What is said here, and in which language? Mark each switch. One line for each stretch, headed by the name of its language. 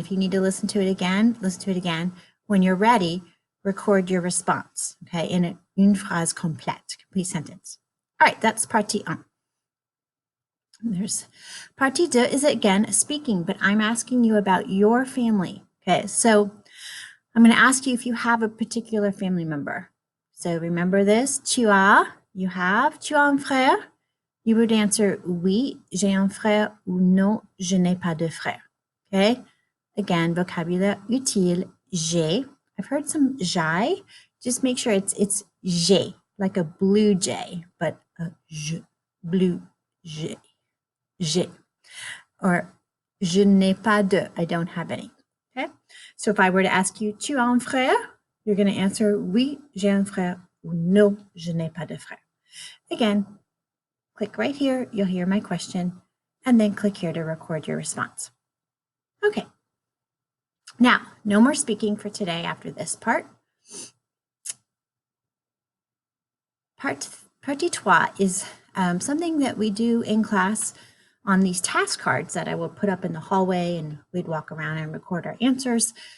English: If you need to listen to it again, listen to it again. When you're ready, record your response, okay, in
French: une phrase complète,
English: complete sentence. All right, that's partie 1. There's partie 2 is again speaking, but I'm asking you about your family. Okay, so I'm going to ask you if you have a particular family member.
French: So remember this, tu as,
English: you have,
French: tu as un frère?
English: You would answer
French: oui, j'ai un frère, ou non, je n'ai pas de frère.
English: Okay, again,
French: vocabulaire utile, j'ai.
English: I've heard some j'ai. Just make sure it's j'ai, like a blue jay, but a je, blue jay, j'ai. Or
French: je n'ai pas de,
English: I don't have any. Okay, so if I were to ask you,
French: tu as un frère?
English: You're going to answer
French: oui, j'ai un frère, ou non, je n'ai pas de frère.
English: Again, click right here, you'll hear my question, and then click here to record your response. Okay. Now, no more speaking for today after this part. Partie 3 is something that we do in class on these task cards that I will put up in the hallway, and we'd walk around and record our answers.